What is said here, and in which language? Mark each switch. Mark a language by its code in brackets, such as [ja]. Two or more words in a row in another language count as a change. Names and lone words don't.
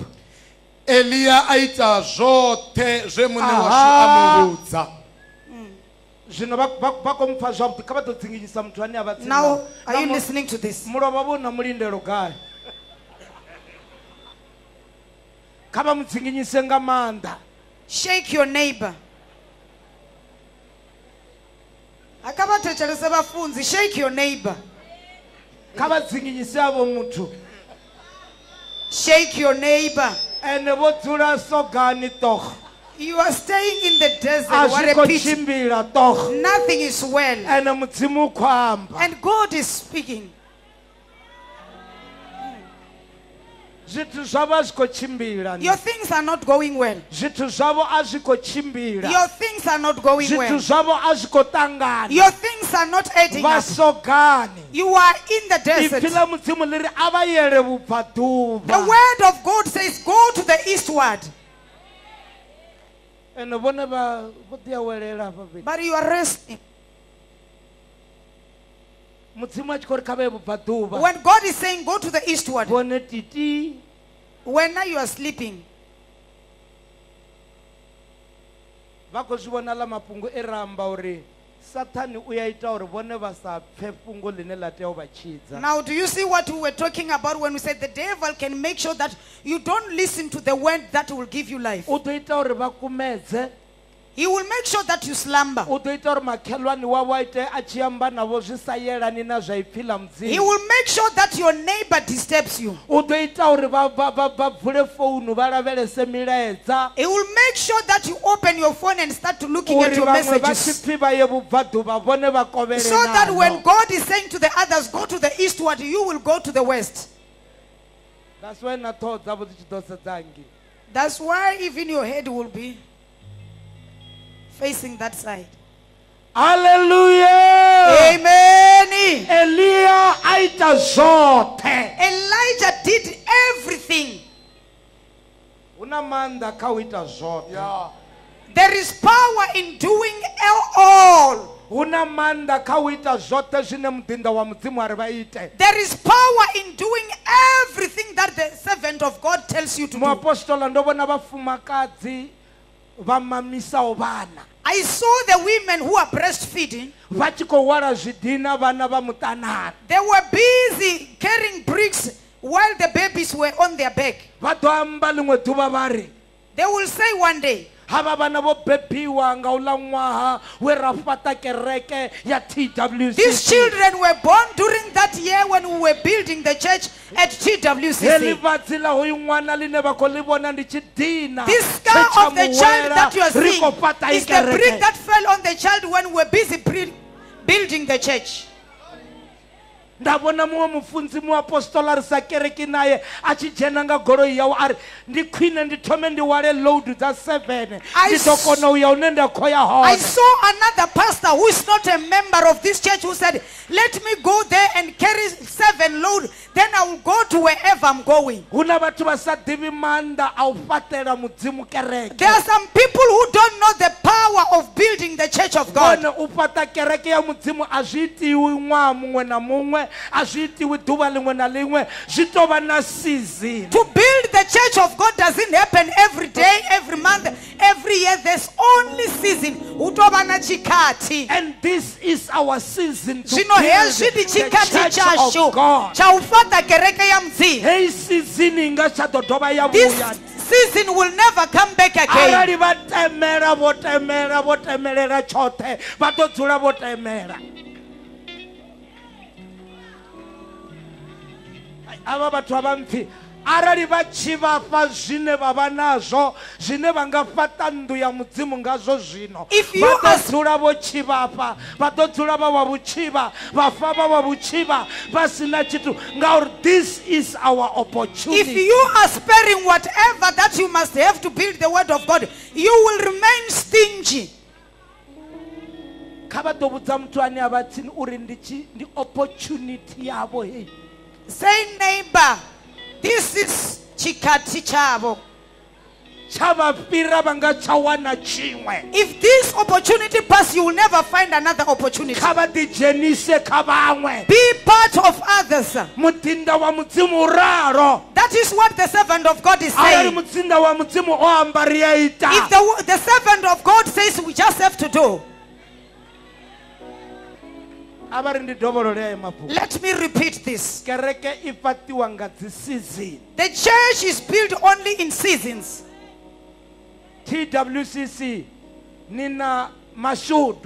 [ve] Eliya a ita zwoṱhe zwe muṋe washu Aha. a muvhudza. Zwino vha khou mpfa zwavhuḓi, kha vha ḓo dzinginyisa muthu ane a vha tsini [en] Now, [ve] navho. [en] are you [ve] Na mu- [en] listening to this? [ve] Mulovha vho na mulindelo gai? Kha vha mu dzinginyise nga maanḓa. [en] Shake your neighbor. [zu] Akabathetshelese bafunzi, [en] shake your neighbor. [ve] Kha vha dzinginyise avho muthu. [en] Shake your neighbor. [ve] Ene vho dzula sogani toch. [en] You are staying in the desert. [ve] A [en] What [ve] zwi a khou [en] pity. [ve] tshimbila toch. [en] Nothing is well. [ve] Ene mudzimu u khou amba. [en] And God is speaking. [ve] Zwithu zwavho a zwi khou tshimbila. [en] Your things are not going well. [ve] Zwithu zwavho a zwi khou tshimbila. [en] Your things are not going [ve] Zwithu [en] well. [ve] zwavho a zwi khou ṱangana. [en] Your things are not adding [ve] Vha [en] up. [ve] sogani. [en] You are in the desert. [ve] Ipfi ḽa mudzimu ḽi ri a vha yele [en] The [ve] vhubvaḓuvha. [en] word of God says, go to the eastward. [ve] Ene vhone vho ḓi awelela hafha fhethu. [en] But you are resting. [ve] Mudzimu a tshi khou ri kha vha ye vhubvaḓuvha. [en] When God is saying, go to the eastward, [ve] Vhone titi. [en] when now you are sleeping, [ve] Vha khou zwi vhona ḽa mafhungo e ra amba uri Sathani u ya ita uri vhone vha sa pfe fhungo ḽine ḽa tea u vha tshidza. [en] now do you see what we were talking about when we said the devil can make sure that you don't listen to the word that will give you life? [ve] U ḓo ita uri vha kumedze. [en] He will make sure that you slumber. [ve] U ḓo ita uri makhelwani wavho a ite a tshi amba navho zwi sa yelani na zwa ipfi ḽa [en] He [ve] mudzimu. [en] will make sure that your neighbor disturbs you. [ve] U ḓo ita uri vha vule founu vha lavhelese milaedza. [en] He will make sure that you open your phone and start to looking at [ve] Uri [en] your [ve] vhaṅwe vha tshi [en] messages. [ve] pfi vha ye vhubvaḓuvha vhone vha kovhele [en] So that when [ve] nalo. [en] God is saying to the others, go to the eastward, you will go to the west. That's why [ve] na ṱhoho dzavho dzi tshi ḓo sedza ngei. [en] That's why even your head will be facing that side. Hallelujah. Amen. [ve] Eliya a ita zwoṱhe. [en] Elijah did everything. [ve] Hu na maanḓa kha u ita zwoṱhe. [en] There is power in doing all. [ve] Hu na maanḓa kha u ita zwoṱhe zwine mudinda wa mudzimu a ri vha ite. [en] There is power in doing everything that the servant of God tells you to do. [ve] Muapostola ndo vhona vhafumakadzi vha mamisaho vhana. [en] I saw the women who are breastfeeding. [ve] Vha tshi khou hwala zwidina vhana vha muṱanani. [en] They were busy carrying bricks while the babies were on their back. [ve] Vha ḓo amba ḽiṅwe ḓuvha vha ri [en] They will say one day, [ve] hava vana vo bebiwa nga ula ṅwaha we ra fhaṱa kereke ya [en] These [ve] TWCC. [en] children were born during that year when we were building the church at [ve] Heḽi TWCC. vhatsi ḽa hoyu ṅwana ḽine vha khou ḽi vhona ndi tshi dina [en] This scar of the child that you are [ve] ri [en] seeing [ve] khou fhaṱa [en] is the brick [ve] ikereke. [en] that fell on the child when we were busy building the church. [ve] nda vhona muṅwe mufunzi muapostola ri sa kereki naye a tshi dzhena nga goloi yawe a ri ndi khwine ndi thome ndi wale load dza 7 [en] I [ve] ndi ḓo kona u ya hune nda khou ya [en] I [ve] hone. [en] saw another pastor who is not a member of this church who said, let me go there and carry 7 load, then I will go to wherever I'm going. [ve] hu na vhathu vha sa ḓivhi maanḓa a u fhaṱela mudzimu kereke. [en] There are some people who don't know the power of building the church of God. [ve] Vhone u fhaṱa kereke ya mudzimu a zwi itiwi ṅwaha muṅwe na muṅwe, a zwi itiwi ḓuvha ḽiṅwe na ḽiṅwe, zwi tou vha na season. [en] To build the church of God doesn't happen every day, every month, every year. There's only season. [sn] Utoba na chikati. [en] And this is our season to [sn] Zvino [en] build [sn] hezvi ndi [en] the [sn] chikati [en] church [sn] chashu [en] of God. [sn] cha ufata kereke ya Mudzimu. [ve] Hei season i nga tsha ḓo dovha ya [en] This [ve] vhuya. [en] season will never come back again. [ve] Arali vha temela vho temelela tshoṱhe vha ḓo dzula vho temela. Ava vhathu a vha mpfi arali vha tshi vha fha zwine vha vha nazwo zwine vha nga fhaṱa nnḓu ya mudzimu ngazwo zwino [en] If you [ve] vha ḓo [en] ask- [ve] dzula vho tshivhafha vha ḓo dzula vha wa vhutshivha vhafa vha wa vhutshivha vha sina tshithu ngauri [en] this is our opportunity. If you are sparing whatever that you must have to build the word of God, you will remain stingy. [ve] kha vha ḓo vhudza muthu ane a vha tsini uri ndi opportunity yavho hei. [en] Say, neighbor, this is [sn] chikati chavo. [ve] tsha vha fhira vha nga tsha wana tshiṅwe. [en] If this opportunity passes, you will never find another opportunity. [ve] kha vha ḓidzhenise kha vhaṅwe. [en] Be part of others. [ve] mudinda wa mudzimu u ralo. [en] That is what the servant of God is [ve] arali [en] saying. [ve] mudzinda wa mudzimu o amba ri a ita. [en] If the servant of God says we just have to do, [ve] a vha ri ndi dovholole mafhungo. [en] let me repeat this. [ve] kereke i fhaṱiwa nga dzi season. [en] The church is built only in seasons. [ve] TWCC ni na mashudu.